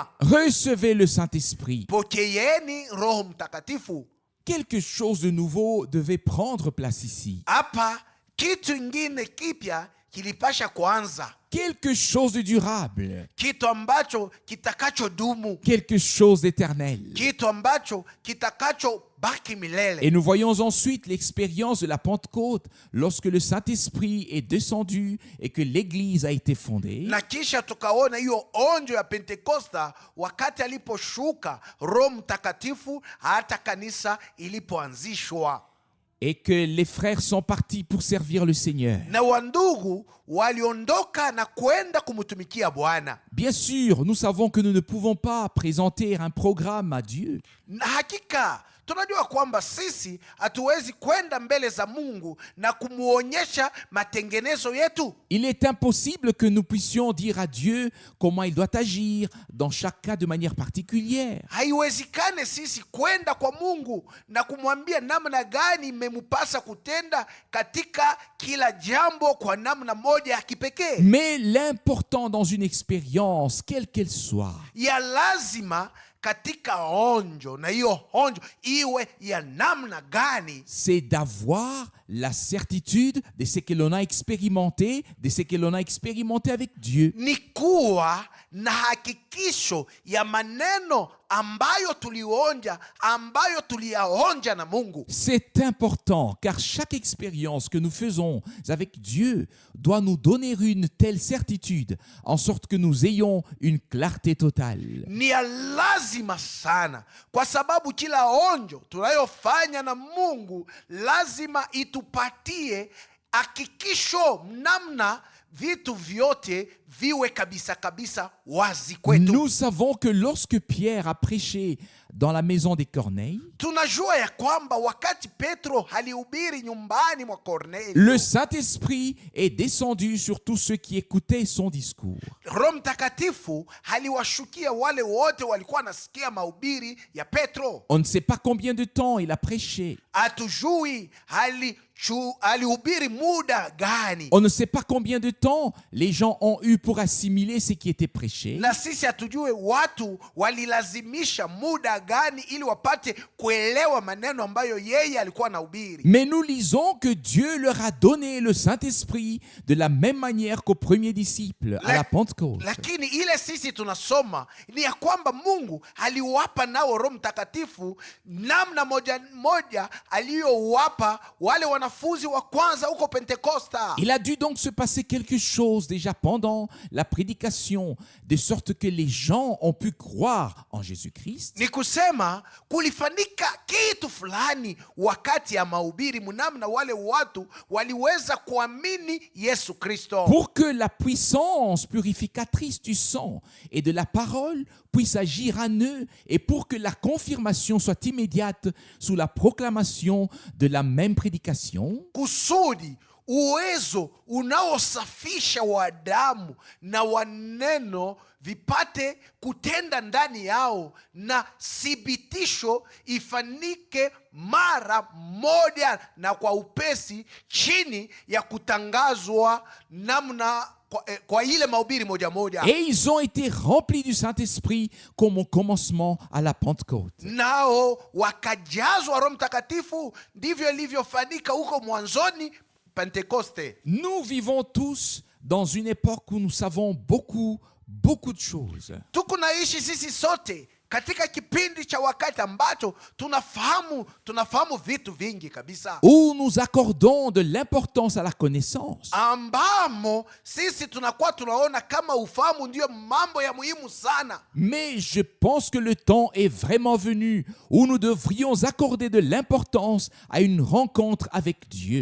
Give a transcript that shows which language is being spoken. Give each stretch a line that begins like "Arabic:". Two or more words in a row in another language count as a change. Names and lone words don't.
French: recevez le Saint-Esprit.
Swahili: pokeeni Roho Mtakatifu.
French: Quelque chose de nouveau devait prendre place ici.
Swahili: Hapa kitu ingine kipya kilipasha kuanza,
French: Quelque chose de durable,
Swahili: kitu ambacho kitakachodumu,
French: quelque chose d'éternel.
Swahili: kitu ambacho kitakachobaki milele.
French: Et nous voyons ensuite l'expérience de la Pentecôte lorsque le Saint-Esprit est descendu et que l'Église a été fondée.
Swahili: Na kisha tukaona hiyo onjo ya Pentekosta wakati aliposhuka Roho Mtakatifu, hata kanisa ilipoanzishwa,
French: Et que les frères sont partis pour servir le Seigneur.
Swahili: na wandugu waliondoka na kwenda kumtumikia Bwana.
French: Bien sûr, nous savons que nous ne pouvons pas présenter un programme à Dieu.
Swahili: Na hakika tunajua kwamba sisi hatuwezi kwenda mbele za Mungu na kumuonyesha matengenezo yetu.
French: Il est impossible que nous puissions dire à Dieu comment il doit agir dans chaque cas de manière particulière.
Swahili: Haiwezekane sisi kwenda kwa Mungu na kumwambia namna gani imempasa kutenda katika kila jambo kwa namna moja ya kipekee.
French: Mais l'important dans une expérience, quelle qu'elle soit,
Swahili: Ya lazima katika onjo, na hiyo onjo iwe ya namna gani,
French: c'est d'avoir la certitude de ce que l'on a expérimenté, de ce que l'on a expérimenté avec Dieu.
Swahili: ni kuwa na hakikisho ya maneno ambayo tulionja, ambayo tuliyaonja na Mungu.
French: C'est important car chaque expérience que nous faisons avec Dieu doit nous donner une telle certitude en sorte que nous ayons une clarté totale.
Swahili: Ni ya lazima sana, kwa sababu kila onjo tunayofanya na Mungu lazima itupatie hakikisho namna vitu vyote viwe kabisa kabisa wazi kwetu.
French: Nous savons que lorsque Pierre a prêché dans la maison des Corneilles,
Swahili: Tunajua ya kwamba wakati Petro alihubiri nyumbani mwa Kornelio,
French: le Saint-Esprit est descendu sur tous ceux qui écoutaient son discours.
Swahili: Roho Mtakatifu aliwashukia wale wote walikuwa nasikia mahubiri ya Petro.
French: On ne sait pas combien de temps il a prêché.
Swahili: Hatujui alihubiri muda gani,
French: On ne sait pas combien de temps les gens ont eu pour assimiler ce qui était prêché.
Swahili: na sisi hatujui watu walilazimisha muda gani ili wapate kuelewa maneno ambayo yeye alikuwa anahubiri.
French: Mais nous lisons que Dieu leur a donné le Saint-Esprit de la même manière qu'aux premiers disciples à la Pentecôte.
Swahili: Lakini ile sisi tunasoma ni ya kwamba Mungu aliwapa nao Roho Mtakatifu namna moja moja aliyowapa wale wanafunzi wa kwanza huko Pentekosta.
French: Il a dû donc se passer quelque chose déjà pendant la prédication, de sorte que les gens ont pu croire en Jésus-Christ.
Swahili: Ni kusema kulifanyika kitu fulani wakati ya mahubiri, mnamna wale watu waliweza kuamini Yesu Kristo,
French: Pour que la puissance purificatrice du sang et de la parole puisse agir en eux et pour que la confirmation soit immédiate sous la proclamation de la même prédication.
Swahili: kusudi uwezo unaosafisha wa damu na wa neno vipate kutenda ndani yao, na thibitisho ifanyike mara moja na kwa upesi, chini ya kutangazwa namna kwa ile mahubiri moja moja.
French: Et ils ont été remplis du Saint-Esprit comme au commencement à la Pentecôte.
Swahili: Nao wakajazwa Roho Mtakatifu, ndivyo ilivyofanyika huko mwanzoni Pentekoste.
French: Nous vivons tous dans une époque où nous savons beaucoup de choses.
Swahili: Tuko naishi sisi sote katika kipindi cha wakati ambacho tunafahamu vitu vingi kabisa,
French: Où nous accordons de l'importance à la connaissance.
Swahili: ambamo sisi tunakuwa tunaona kama ufahamu ndio mambo ya muhimu sana.
French: Mais je pense que le temps est vraiment venu où nous devrions accorder de l'importance à une rencontre avec Dieu.